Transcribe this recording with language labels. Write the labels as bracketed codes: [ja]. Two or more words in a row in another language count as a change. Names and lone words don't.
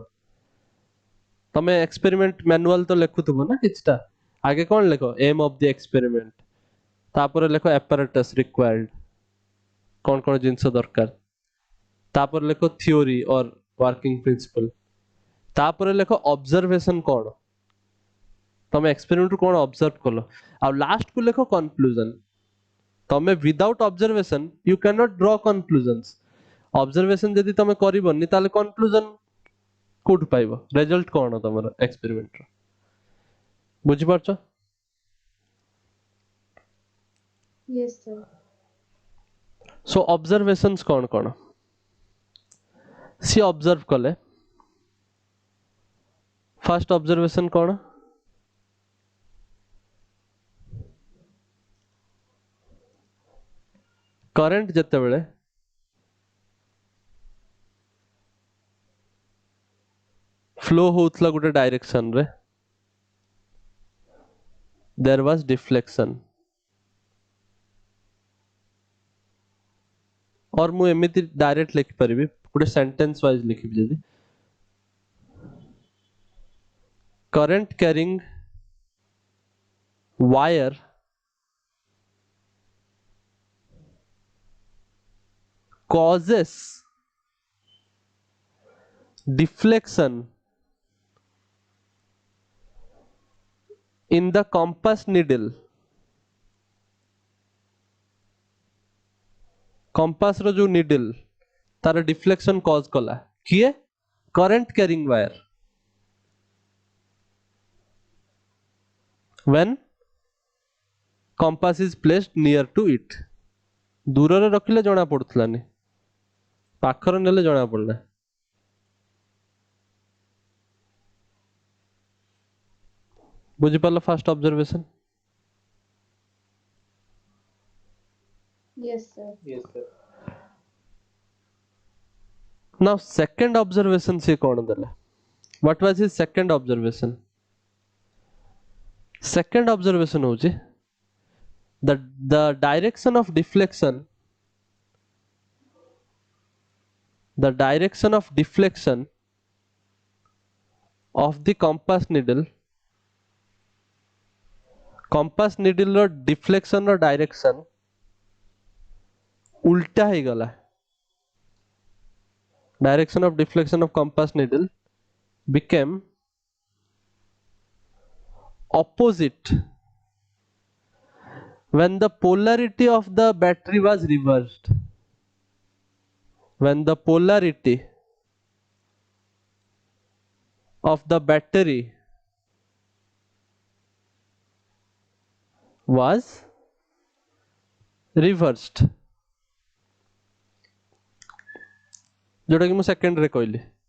[or] ତମେ [en] experiment manual [or] ତୋ ଲିଖୁଥବୋ ନା କିଛଟା, ଆଗେ କଉଣ ଲିଖୋ [en] aim of the experiment, [or] ତାପରେ ଲିଖୋ [en] apparatus required, [or] କଉଣ କଉଣ ଜିନିଷ ଦରକାର, ତାପର ଲିଖୋ ଥିଓରି ଆଉ [en] working principle, [or] ତାପର ଲିଖୋ ଅବଜରଭେସନ କଉଣ, ତମେ ଏକ୍ସପେରିମେଣ୍ଟ କଉଣ ଅବଜର୍ଭ କଲୋ, ଆ ଲାଷ୍ଟ କୋ ଲିଖୋ କନକ୍ଲୁଜନ. [en] तमे without observation you can not draw conclusions. [or] ଅବଜରଭେସନ ଯଦି ତମେ କରିବନି ତାଲେ କନକ୍ଲୁଜନ କୋଡ ପାଇବୋ, ରିଜଲ୍ଟ କଉଣ ତମର ଏକ୍ସପେରିମେଣ୍ଟ ରୋ. ବୁଝି ପାରଛୋ? [en] Yes, sir. [or] ସୋ ଅବଜରଭେସନସ କଉଣ କଉଣ ସି ଅବଜର୍ଭ କଲେ. [en] first observation [or] କଉଣ, କରେଣ୍ଟ ଜତେ ବେଳେ ଫ୍ଲୋ ହୋତଲା ଗୋଟେ ଡାଇରେକ୍ସନ ରେ, [en] there was deflection. [or] ଆଉ ମୁ ଏମିତି ଡାଇରେକ୍ଟ ଲିଖି ପରିବି, ଗୋଟେ ସେଣ୍ଟେନ୍ସ ୱାଇଜ ଲିଖିବି ଯଦି, [en] current carrying wire causes deflection in the compass needle. [or] କମ୍ପାସ ରୋ ଜୋ ନିଡଲ ତାର ଡିଫ୍ଲେକ୍ସନ କଜ କଲା କିଏ, [en] current carrying wire. when compass is placed near to it. [or] ଦୂର ରେ ରଖିଲେ ଜଣା ପଡୁତଲାନି, ପାଖର ନେଲେ ଜଣା ପଡଲା. ବୁଝି ପାଲୋ [en] first observation. Yes, sir. Yes, sir. Now second observation [or] ସେ କଉଣ ଦେଲା, [en] what was his second observation. Second observation होची the direction of deflection, the direction of deflection of the compass needle, compass needle रो deflection रो direction [or] ଉଲଟା ହି ଗଲା. [en] Direction of deflection of compass needle became opposite when the polarity of the battery was reversed. When the polarity of the battery was reversed, [or] ଜୋଟା କି ମୁ ସେକଣ୍ଡ ରେ କହଲି.